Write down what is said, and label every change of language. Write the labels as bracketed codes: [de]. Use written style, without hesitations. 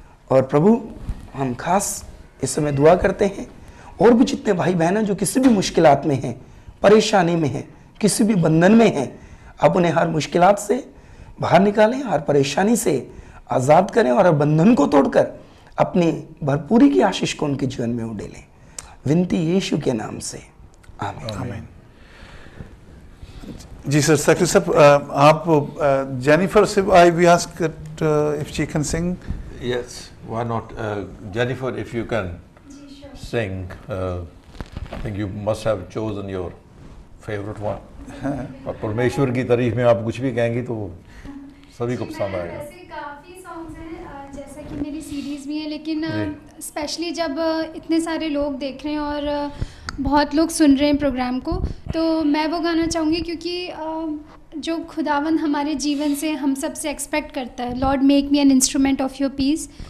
[hi] और प्रभु हम खास इस समय दुआ करते हैं और भी जितने भाई बहन हैं जो किसी भी मुश्किलात में हैं, परेशानी में हैं, किसी भी बंधन में हैं, आप उन्हें हर मुश्किलात से बाहर निकालें, हर परेशानी से आज़ाद करें और हर बंधन को तोड़कर अपनी भरपूरी की आशीष को उनके जीवन में उड़ेलें। विनती यीशु के नाम से, आमीन। आमीन। जी सर, सेक्रेटरी साहब, आप जेनिफर से [en] I we ask if she can sing. Yes, why not? Jennifer, if you can sing, I think you must have chosen your favorite one. [hi] और परमेश्वर की तारीफ में आप कुछ भी कहेंगी तो सभी को पसंद आएगा। ऐसे काफ़ी सॉन्ग्स हैं, जैसा कि मेरी सीरीज़ भी है, लेकिन स्पेशली जब इतने सारे लोग देख रहे हैं और बहुत लोग सुन रहे हैं प्रोग्राम को, तो मैं वो गाना चाहूँगी क्योंकि जो खुदावन हमारे जीवन से हम सब से एक्सपेक्ट करता है, [en] Lord make me an instrument of your peace.